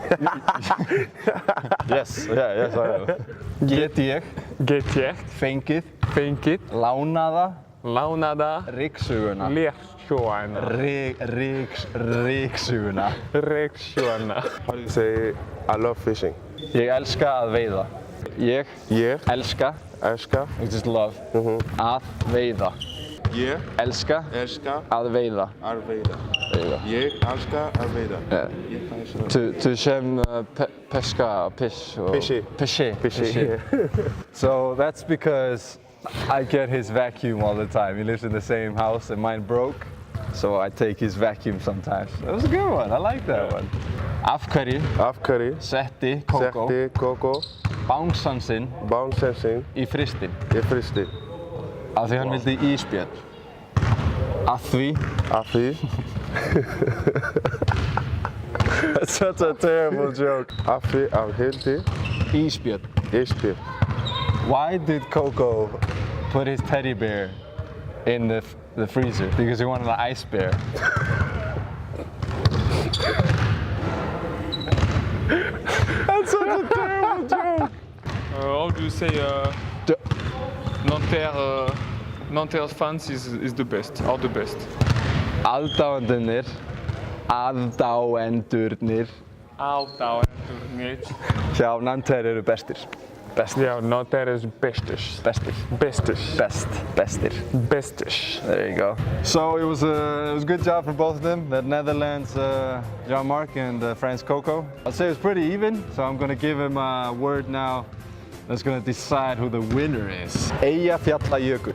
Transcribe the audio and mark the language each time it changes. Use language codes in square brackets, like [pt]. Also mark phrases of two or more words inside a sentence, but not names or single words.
[en] Yes, I know. [is] Get ég. Fengið. Lánaða. Ryksuguna. Ryksuguna. [en] How do you say I love fishing? [is] Ég elska að veiða. Ég elska. [en] Which is love. [is] Að veiða. Ég elska að veiða. Ég elska að veiða. To sem peska, [en] Fishy. So that's because I get his vacuum all the time. He lives in the same house and mine broke. So I take his vacuum sometimes. That was a good one. I like that one. [is] Af hverju setti Coco bánsan sinn í frystinn? Af því hann vildi ísbjörn. Af því. [en] That's such a terrible joke. [is] Af því hann vildi ísbjörn. [en] Why did Coco put his teddy bear in the freezer? Because he wanted an ice bear. That's such a terrible joke. How do you say Nanterre's fans is the best, are the best? [is] Aðdáendurnir. Hjá Nanterre eru bestir. Já, [en] Nanterre is [is] bestir. [en] There you go. So it was a good job for both of them. The Netherlands Jean-Marc and France Coco. I'd say it was pretty even. So I'm gonna give him a word now that's gonna decide who the winner is. [is] Eyjafjallajökull.